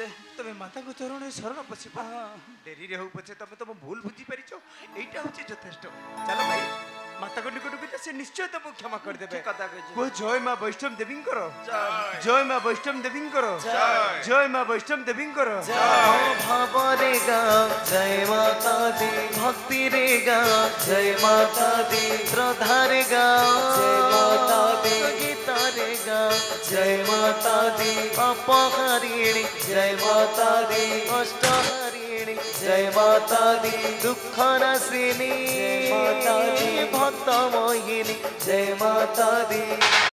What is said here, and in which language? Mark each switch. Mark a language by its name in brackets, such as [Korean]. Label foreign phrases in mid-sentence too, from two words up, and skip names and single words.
[Odia] ତମେ ମାତାଙ୍କ ଚରଣରେ ଶରଣ ପଶିବ। ଡେରିରେ ହଉ ପଛେ ତମେ ତମ ଭୁଲ ବୁଝିପାରିଛ, ଏଇଟା ହଉଛି ଯଥେଷ୍ଟ। ଚାଲ ଭାଇ ମାତାଙ୍କ ନିକଟକୁ ଯା, ସେ ନିଶ୍ଚୟ ତମକୁ କ୍ଷମା କରିଦେବେ। ଠିକ କଥା କହିଛୁ। କୁହ ଜୟ ମା ବୈଷ୍ଣବ ଦେବୀଙ୍କର, ଜୟ। ଜୟ ମା ବୈଷ୍ଣବ ଦେବୀଙ୍କର, ଜୟ ମା ବୈଷ୍ଣବ ଦେବୀଙ୍କର। ଭାବରେ ଗା [Hindi] जय माता दी, [Odia] ଭକ୍ତି ରେ ଗା [Hindi] जय माता दी, [Odia] ଶ୍ରଦ୍ଧାରେ ଗା [Hindi] जय माता दी, [Odia] ଗୀତା ରେ ଗା [Hindi] जय माता दी, अपहारिणी जय माता दी, अष्टहारिणी जय माता दी, [Odia] ଦୁଃଖ ନାଶିନୀ ଭକ୍ତ ମୋହିନୀ [Hindi] जय माता दी।